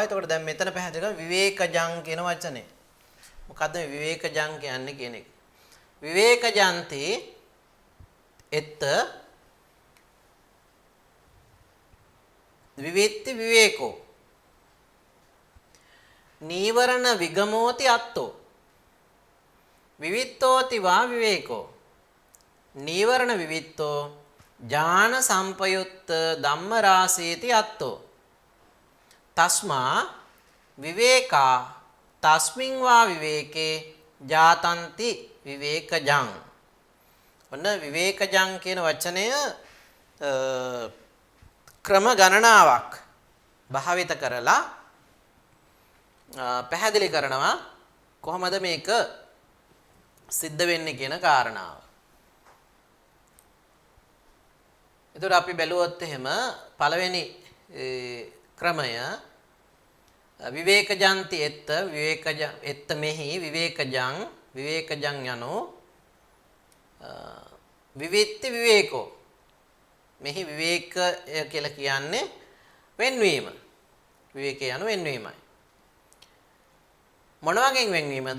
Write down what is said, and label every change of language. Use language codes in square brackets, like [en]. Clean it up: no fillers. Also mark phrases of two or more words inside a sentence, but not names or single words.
[si] එතකොට දැන් මෙතන පැහැදිලි කරනවා විවේකජං කියන වචනේ. මොකද්ද මේ විවේකජං කියන්නේ කියන එක? [pi] විවේකජන්ති එත් විවේත්ති විවේකෝ නීවරණ විගමෝති අත්තෝ විවිත්තෝති වා විවේකෝ නීවරණ විවිත්තෝ ඥාන සම්පයුත්ත ධම්ම රාසීති අත්තෝ තස්මා විවේකා තස්මින් වා විවේකේ ජාතන්ති විවේකජං. [si] ඔන්න විවේකජං කියන වචනය ක්‍රම ගණනාවක් භාවිත කරලා පැහැදිලි කරනවා කොහොමද මේක සිද්ධ වෙන්නේ කියන කාරණාව. එතකොට අපි බැලුවොත් එහෙම පළවෙනි ක්‍රමය [pi] විවේකජන්ති එත්ත විවේකජ එත්ත [si] මෙහි විවේකජං යනෝ [pi] විවිත්ති විවේකෝ [si] මෙහි විවේකය කියලා කියන්නේ වෙන්වීම. විවේකය යනු වෙන්වීමයි. මොන වගේ වෙන්වීමද?